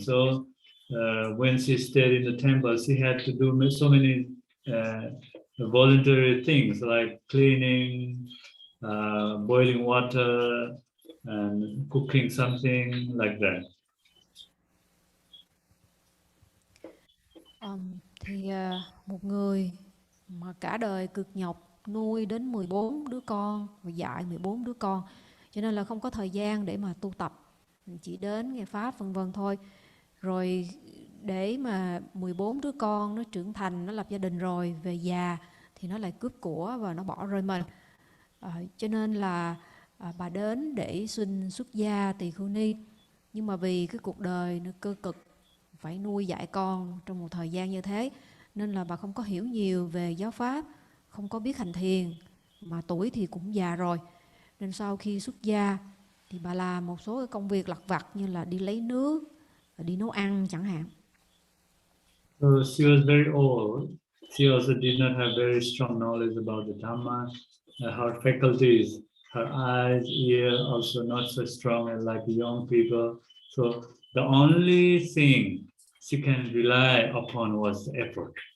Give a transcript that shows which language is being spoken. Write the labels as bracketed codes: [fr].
[en] So when she stayed in the temple, she had to do so many voluntary things like cleaning, boiling water, and cooking something like that. [vi] Thì một người mà cả đời cực nhọc nuôi đến 14 đứa con và dạy 14 đứa con, cho nên là không có thời gian để mà tu tập, chỉ đến nghe pháp vân vân thôi. Rồi để mà 14 đứa con nó trưởng thành, nó lập gia đình rồi về già thì nó lại cướp của và nó bỏ rơi mình. Cho nên là bà đến để xin xuất gia tỳ khưu ni, nhưng mà vì cái cuộc đời nó cơ cực, phải nuôi dạy con trong một thời gian như thế, nên là bà không có hiểu nhiều về giáo pháp, không có biết hành thiền, mà tuổi thì cũng già rồi. Nên sau khi xuất gia thì bà làm một số cái công việc lặt vặt như là đi lấy nước, đi nấu ăn chẳng hạn. [en] So she was very old. She also did not have very strong knowledge about the Dhamma. Her faculties, her eyes, ear also not so strong as like young people. So the only thing she can rely upon was effort.